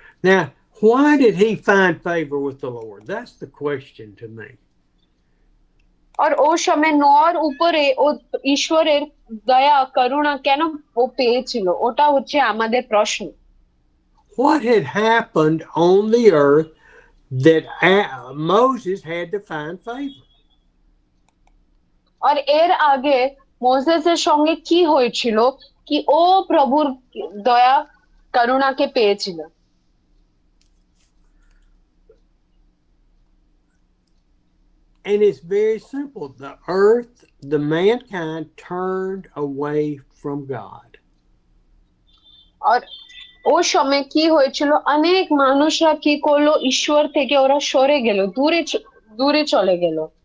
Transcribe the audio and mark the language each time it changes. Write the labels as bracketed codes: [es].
[en] Now, why did he find favor with the Lord? That's the question to me. [bn] আর ও সময় নোয়ার উপরে ও ঈশ্বরের দয়া করুণা কেন ও পেয়েছিল ওটা হচ্ছে আমাদের প্রশ্ন। [en] What had happened on the earth that Moses had to find favor? [bn] আর এর আগে মোসেসের সঙ্গে কি হয়েছিল কি ও প্রভুর দয়া করুণাকে পেয়েছিল। [en] And it's very simple. The earth, the mankind turned away from God. [bn] আর ও সময় কি হয়েছিল অনেক মানুষরা কি করলো ঈশ্বর থেকে ওরা সরে গেল দূরে চলে গেল।